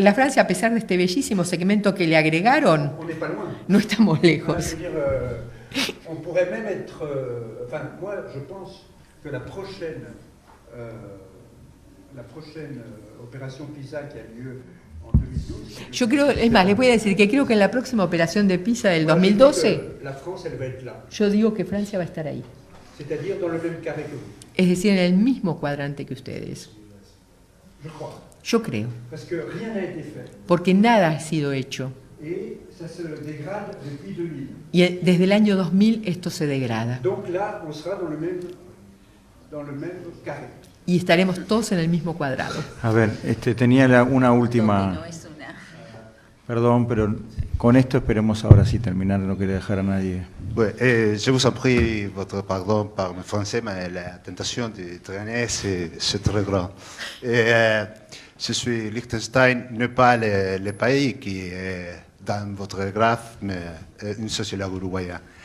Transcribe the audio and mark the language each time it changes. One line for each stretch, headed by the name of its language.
Spanish: la Francia, a pesar de este bellísimo segmento que le agregaron,
French: on n'est pas loin.
Spanish: no estamos
French: Je
Spanish: lejos.
French: veux dire, on pourrait même être... enfin, moi, je pense que la prochaine opération PISA qui a lieu
Spanish: Yo creo, es más, les voy a decir que creo que en la próxima operación de PISA del 2012,
French: La France, elle va être là.
Spanish: yo digo que Francia va a estar ahí.
French: C'est-à-dire dans le même carré que vous.
Spanish: Es decir, en el mismo cuadrante que ustedes.
French: Je crois.
Spanish: Yo creo.
French: Parce que rien n'a été fait.
Spanish: Porque nada ha sido hecho.
French: Et ça se dégrade depuis 2000.
Spanish: Y desde el año 2000 esto se degrada.
French: Donc là, on sera dans le même carré.
Spanish: Y estaremos todos en el mismo cuadrado. A ver, tenía una última... No es una... Perdón, pero con esto esperemos ahora sí terminar, no quería dejar a nadie.
French: Ouais, je vous en prie votre pardon par mon français, mais la tentation de traîner, c'est très grand. Je suis Liechtenstein, n'est pas le pays qui est dans votre graphe, mais une sociologue uruguayen.